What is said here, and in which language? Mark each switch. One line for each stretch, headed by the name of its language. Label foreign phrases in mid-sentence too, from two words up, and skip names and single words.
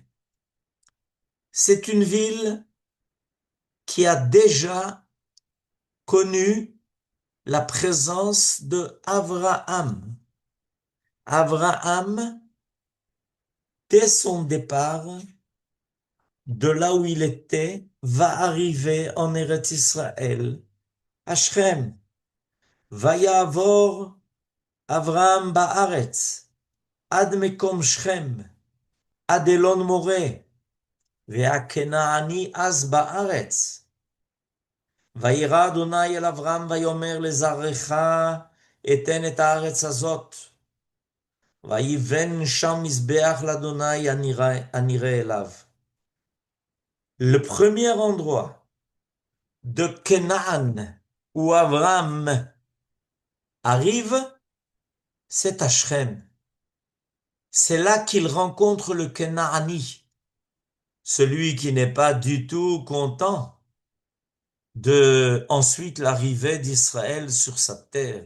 French: C'est une ville qui a déjà connu la présence de Abraham. Abraham, dès son départ, de là où il était, va arriver en Eretz Israël, à Shrem.
Hebrew: ויעבור אברהם בארץ, עד מקום שכם, עד אלון מורה, והכנעני אז בארץ. וירא אדני אל אברם ויאמר לזרעך, אתן את הארץ הזאת. ויבן שם מזבח לאדני הנראה אליו.
French: Le premier endroit de Canaan où Avram arrive, c'est à Shrem. C'est là qu'il rencontre le Canaani, celui qui n'est pas du tout content de ensuite l'arrivée d'Israël sur sa terre.